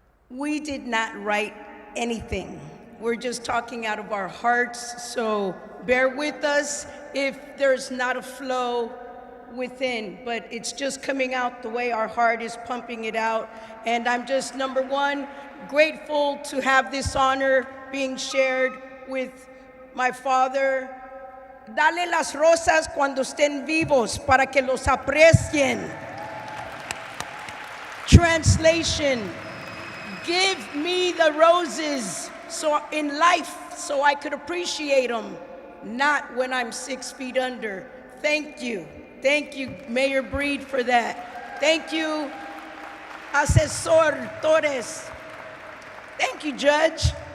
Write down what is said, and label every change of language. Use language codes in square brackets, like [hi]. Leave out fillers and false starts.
[en] We did not write anything. We're just talking out of our hearts, so bear with us if there's not a flow within, but it's just coming out the way our heart is pumping it out. And I'm just, number one, grateful to have this honor being shared with my father. [es] Dale las rosas cuando estén vivos para que los aprecien. [en] Translation, give me the roses so in life so I could appreciate them, not when I'm 6 feet under. Thank you. Thank you, Mayor Breed, for that. Thank you, Assessor Torres. Thank you, Judge.